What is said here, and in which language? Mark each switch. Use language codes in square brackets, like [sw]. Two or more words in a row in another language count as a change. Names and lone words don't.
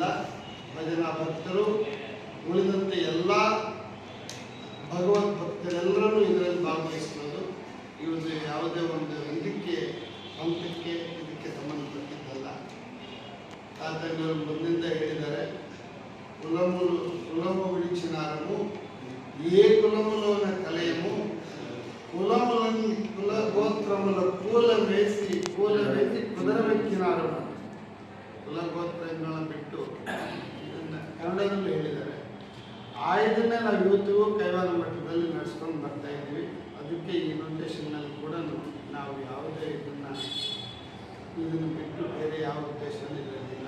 [kn] ಭಜನಾ ಭಕ್ತರು ಉಳಿದಂತೆ ಎಲ್ಲ ಭಗವದ್ ಭಕ್ತರೆಲ್ಲರೂ ಇದರಲ್ಲಿ ಭಾಗವಹಿಸ್ಬೋದು. ಇವುದು ಯಾವುದೇ ಒಂದು ಇದಕ್ಕೆ ಪಂಥಕ್ಕೆ ಇದಕ್ಕೆ ಸಂಬಂಧಪಟ್ಟಿದ್ದಲ್ಲ. ತಾತಂಗಳು ಮುಂದಿಂದ ಹೇಳಿದ್ದಾರೆ, [te] కులము విడిచినారము ఏ కులములోన కలయము కులములని కుల గోత్రముల కూల వేసి ಕುದುರವೆಕ್ಕಿನಾರು. [kn] ಕುಲ ಗೋತ್ರಗಳನ್ನು ಬಿಟ್ಟು ಇದನ್ನು ಕನ್ನಡದಲ್ಲಿ ಹೇಳಿದ್ದಾರೆ. ಇದನ್ನೇ ನಾವು ಇವತ್ತಿಗೂ ಕೈವಾರ ಮಟ್ಟದಲ್ಲಿ ನಡೆಸ್ಕೊಂಡು ಬರ್ತಾ ಇದ್ದೀವಿ. ಅದಕ್ಕೆ ಈ ನೊಟೇಷನ್ನಲ್ಲಿ ಕೂಡ ನಾವು ಯಾವುದೇ ಇದನ್ನು ಬಿಟ್ಟು ಬೇರೆ ಯಾವ ಉದ್ದೇಶನೂ ಇರಲಿಲ್ಲ.